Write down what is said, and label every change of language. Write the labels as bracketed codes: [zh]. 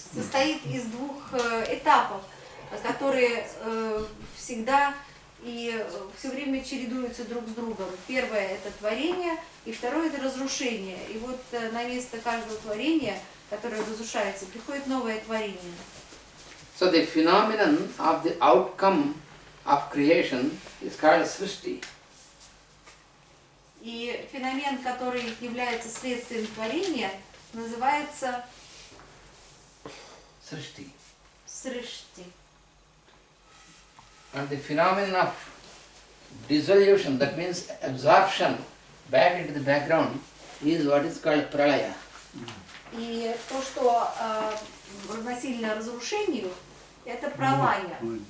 [ru] состоит из двух этапов, которые всегда и все время чередуются друг с другом. Первое – это творение, и второе – это разрушение. И вот на место каждого творения, которое разрушается, приходит новое творение. [en] So the phenomenon of the outcome of creation is called Srishti. [ru] И феномен, который является следствием творения, называется [en] Srishti. [ru] срышти. [en] And the phenomenon of dissolution, that means absorption back into the background, is what is called pralaya. [ru] И то, что равносильно разрушению, это пралая.